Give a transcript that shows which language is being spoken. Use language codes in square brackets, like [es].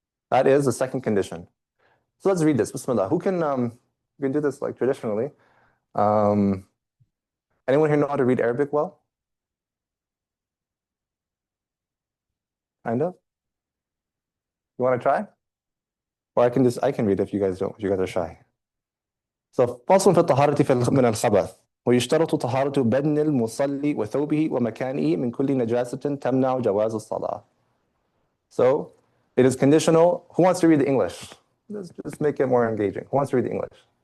[en] That is the second condition. So let's read this. Bismillah. Who can do this like traditionally? Anyone here know how to read Arabic well? Kind of? You want to try? Or I can read if you guys don't, if you guys are shy. [ar] So فصل في الطهارة من الخبث ويشترط طهارة بدن المصلي وثوبه ومكانه من كل نجاسة تمنع جواز الصلاة. [en] So it is conditional. Who wants to read the English? Let's just make it more engaging. Who wants to read the English?